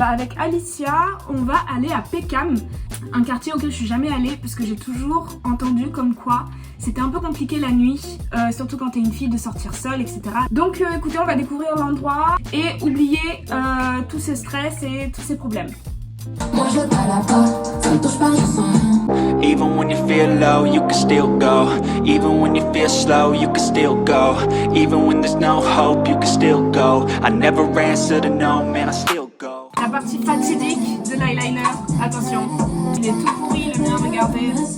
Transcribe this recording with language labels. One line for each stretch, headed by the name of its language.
French: Avec Alicia, on va aller à Peckham, un quartier auquel je suis jamais allée parce que j'ai toujours entendu comme quoi c'était un peu compliqué la nuit, surtout quand t'es une fille de sortir seule, etc. Donc écoutez, on va découvrir l'endroit et oublier tous ces stress et tous ces problèmes. Moi je t'arrête pas, ça me touche pas, je sens rien.
English: Even when you feel low, you can still go. Even when you feel slow, you can still go. Even when there's no hope, you can still go. I never answer to no, man, I still go.
French: La partie fatidique de l'eyeliner, attention, il est tout pourri le mien, regardez.